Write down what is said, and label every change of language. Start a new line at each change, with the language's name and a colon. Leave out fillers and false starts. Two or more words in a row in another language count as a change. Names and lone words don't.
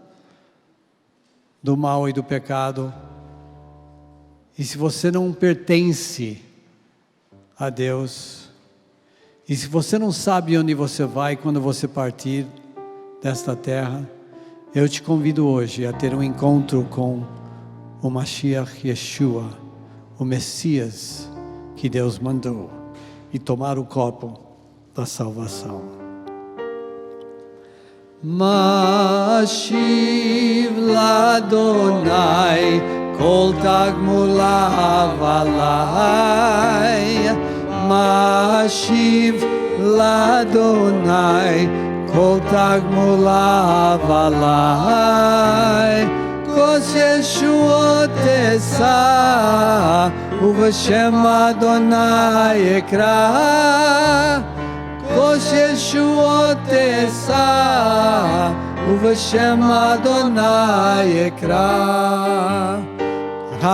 Portuguese: do mal e do pecado, e se você não pertence a Deus, e se você não sabe onde você vai quando você partir desta terra, eu te convido hoje a ter um encontro com o Mashiach Yeshua, o Messias que Deus mandou, e tomar o copo da salvação.
Hebrew: משיב לאדוני כל תגמולוהי עלי, משיב לאדוני כל תגמולוהי עלי, כוס ישועות אשא ובשם אדוני אקרא, כוס ישועות אשא ובשם אדוני אקרא.